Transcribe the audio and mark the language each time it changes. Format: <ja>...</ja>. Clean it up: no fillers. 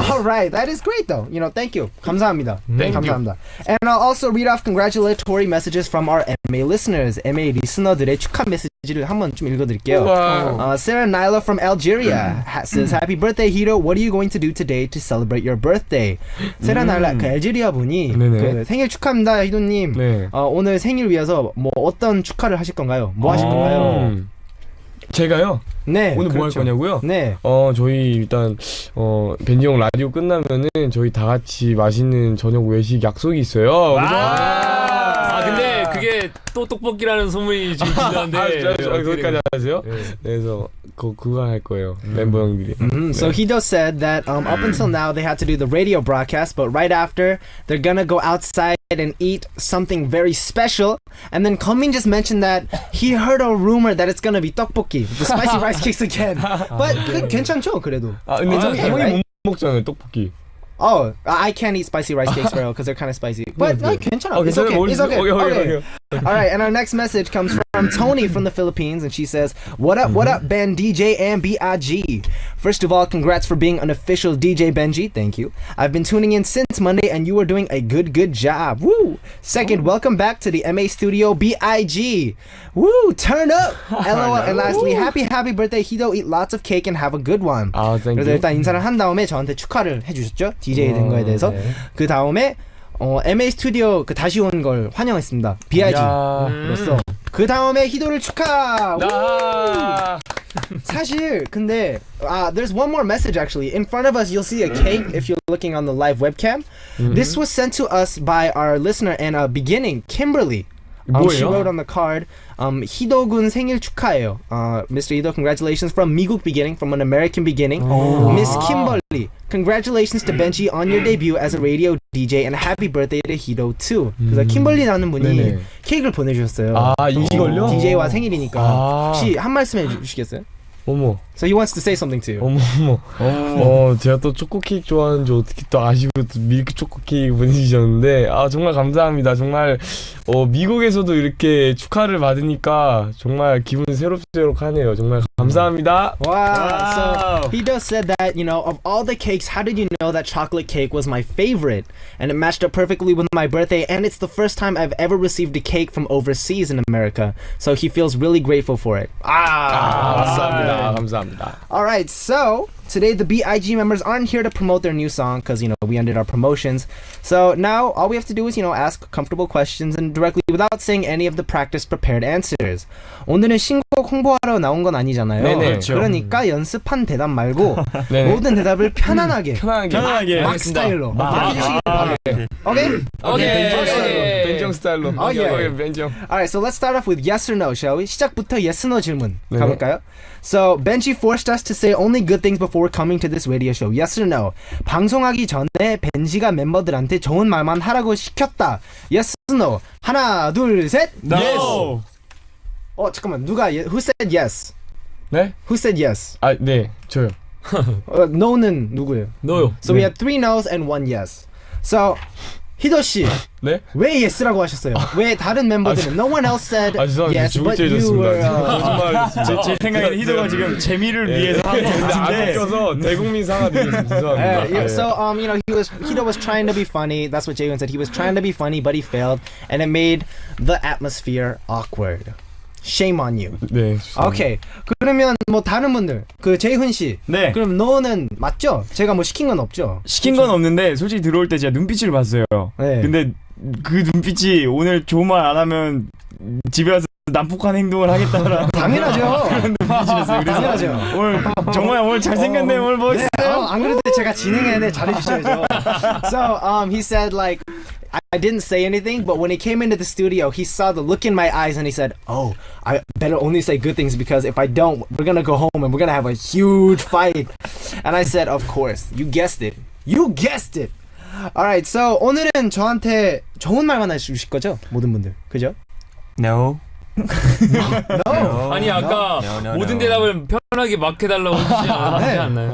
<en>All right, that is great though. You know, thank you.</en> <ko>감사합니다.</ko> <en>Thank you.</en> <ko>감사합니다.</ko> <en>And I'll also read off congratulatory messages from our MA listeners.</en> <ko>MA 리스너들의 축하 메시지를 한번 좀 읽어드릴게요.</ko> <en>Sarah Nyla from Algeria says, Happy birthday, Hiro. What are you going to do today to celebrate your birthday?</en> <ko>세라 나일라, 그 알제리아 분이 그 생일 축하합니다, 희도님. 네. 오늘 생일 위해서 뭐 어떤 축하를 하실 건가요? 뭐 하실 건가요? 제가요? 네. 오늘 뭐 할 그렇죠. 거냐고요? 네. 저희 일단 벤지 형 라디오 끝나면은 저희 다 같이 맛있는 저녁 외식 약속이 있어요. 근데 그게 또 떡볶이라는 소문이 지금 들렸는데 거기까지 하세요? 네. 그래서 그거 할 거예요. 멤버 형들이.</ko> <en>So Hido said that up until now they had to do the radio broadcast, but right after they're gonna go outside and eat something very special. And then Komin just mentioned that he heard a rumor that it's gonna be tteokbokki, the spicy rice cakes again.</en> <ko>But 괜찮죠, 그래도. 근데</ko> <en>It's okay,</en> <ko>형이</ko> <en>right?</en> <ko>못 먹잖아요, 떡볶이.</ko> <en>Oh, I can't eat spicy rice cakes for real because they're kind of spicy. But</en> <ko>괜찮아.</ko> <en>It's okay. It's okay. Okay. All right, and our next message comes from Tony from the Philippines, and she says, "What up, Ben, DJ, and BIG? First of all, congrats for being an official DJ, Benji. Thank you. I've been tuning in since Monday, and you are doing a good job. Woo! Second, welcome back to the MA studio, BIG. Woo! Turn up. LOL. And lastly, happy birthday, Hido. Eat lots of cake and have a good one. Thank</en> <ko>그래서</ko> <en>you.</en> <ko>일단 인사를 한 다음에 저한테 축하를 해주셨죠, DJ 된 거에 대해서. 그 다음에 MA 스튜디오 그 다시 온 걸 환영했습니다. BIG로서. 그 다음에 희도를 축하. 사실 근데</ko> <en>there's one more message actually. In front of us you'll see a cake if you're looking on the live webcam. This was sent to us by our listener and beginning Kimberly. She</en> <ko>뭐예요?</ko> <en>wrote on the card,</en> <ko>희도군 생일 축하해요.</ko> <en>Mr. Hido, congratulations from 미국 beginning, from an American beginning. Miss Kimberly, congratulations to Benji on your debut as a radio DJ and happy birthday to Hido too.</en> <ko>그래서 킴벌리라는 분이 네네. 케이크를 보내주셨어요. 이걸요? DJ와 생일이니까 혹시 한 말씀 해주시겠어요? 어머.</ko> <en>So he wants to say something to you.</en> <ko>어머. 제가 또 초코 케이크 좋아하는 줄 어떻게 또 아시고 또 밀크 초코 케이크 보내주셨는데 정말 감사합니다. 정말 미국에서도 이렇게 축하를 받으니까 정말 기분 새록새록하네요. 정말 감사합니다.</ko> <en>Wow. So Hido said that, you know, of all the cakes, how did you know that chocolate cake was my favorite? And it matched up perfectly with my birthday, and it's the first time I've ever received a cake from overseas in America. So he feels really grateful for it.</en> <ko>감사합니다.</ko> <en>Alright, so today the BIG members aren't here to promote their new song because, you know, we ended our promotions. So now all we have to do is, you know, ask comfortable questions and directly without saying any of the practice prepared answers.</en> <ko>오늘은 신곡 홍보하러 나온 건 아니잖아요. 네네. 그렇죠. 그러니까 연습한 대답 말고 네네. 모든 대답을 편안하게 편하게. 스타일로 해주시길 바랍니다. 오케이? 벤정 스타일로. 오케이. 벤정.</ko> <en>Alright, so let's start off with yes or no, shall we?</en> <ko>시작부터 yes or no 질문 네. 가볼까요?</ko> <en>So Benji forced us to say only good things before coming to this radio show. Yes or no?</en> <ko>방송하기 전에 벤지가 멤버들한테 좋은 말만 하라고 시켰다.</ko> <en>Yes or no?</en> <ko>하나, 둘, 셋.</ko> <en>No.</en> <ko>잠깐만 누가</ko> <en>who said yes?</en> <ko>네?</ko> <en>Who said yes?</en> <ko>네, 저요. no는 누구예요? 너요.</ko> <en>So we had 3 no's and 1 yes. So 희도 씨,</en> <ko>네? 왜 yes라고 하셨어요? 왜 다른 멤버들은</ko> <en>no one else said</en> <ko>죄송합니다.</ko> <en>yes, but you were</en> <ko>거짓말. 제 생각에는 희도가 지금 재미를 위해서 한 것 안 같은데. 웃겨서 대국민 사과드리겠습니다. 죄송합니다.</ko> <en>So you know Hido was trying to be funny. That's what Jaehyun said. He was trying to be funny, but he failed, and it made the atmosphere awkward. Shame on you.</en> <ko>네.</ko> <en>Okay.</en> <ko>그러면 뭐 다른 분들 그 재훈 씨. 네. 그럼 너는 맞죠? 제가 뭐 시킨 건 없죠? 시킨 건 없는데 솔직히 들어올 때 제가 눈빛을 봤어요. 네. 근데 그 눈빛이 오늘 좋은 말 안 하면 집에 와서 난폭한 행동을 하겠다라는 당연하죠. 눈빛이었어요. 그래서 당연하죠. 오늘 잘생겼네. 오늘 멋있어요. 안 그래도 제가 진행했는데 잘해주셔야죠.</ko> <en>So he said like I didn't say anything, but when he came into the studio, he saw the look in my eyes and he said, "Oh, I better only say good things because if I don't, we're gonna go home and we're gonna have a huge fight." And I said, "Of course, you guessed it. You guessed it." Alright, so</en> <ko>오늘은 저한테 좋은 말만 해주실 거죠? 모든 분들, 그죠?</ko> <en>No. No.</en> <ko>아니 아까 모든 대답을 편하게 막 해달라고 하지 않나요?</ko>